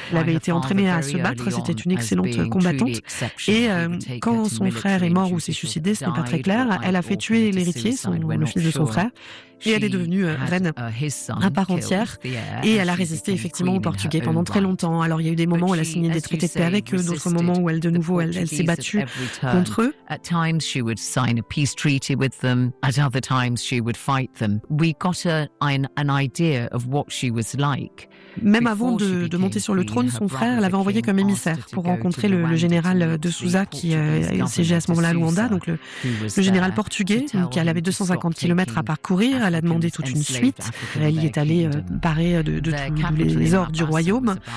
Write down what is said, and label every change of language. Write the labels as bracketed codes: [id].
[fr] Elle avait été entraînée à se battre, c'était une excellente combattante. Et quand son frère est mort ou s'est suicidé, ce n'est pas très clair, elle a fait tuer l'héritier, le fils de son frère, et elle est devenue reine à part entière et elle a résisté effectivement aux Portugais pendant très longtemps. Alors il y a eu des moments où elle a signé des traités de paix avec eux, d'autres moments où elle s'est battue contre eux. [en] At times she would sign a peace treaty with them, at other times she would fight them. We got an idea of what she was like. [fr] Même avant de monter sur le trône, son frère l'avait envoyé comme émissaire pour rencontrer le général de Souza qui siégeait à ce moment-là à Luanda, donc le général portugais, qui avait 250 km à parcourir. Elle a demandé toute une suite. Elle y est allée parer de tous les ors du royaume.